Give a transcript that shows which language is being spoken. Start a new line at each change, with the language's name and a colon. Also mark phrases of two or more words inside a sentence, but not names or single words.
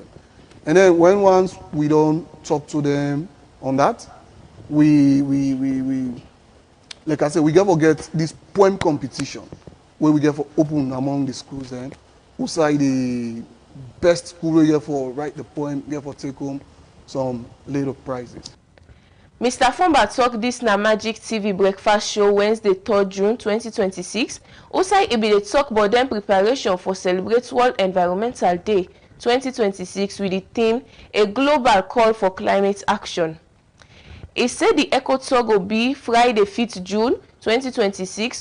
Krio: And then once we don't talk to them on that, we like I said, we get for get this poem competition where we get for open among the schools and who say the best school we get for write the poem, get for take home some little prizes. Mr. Fomba tok dis na Magic TV breakfast show Wednesday 3 June 2026. Outside e bin dey tok about dem preparation for celebrate World Environmental Day 2026 with the theme A Global Call for Climate Action. E say the eco tour go be Friday 5 June 2026.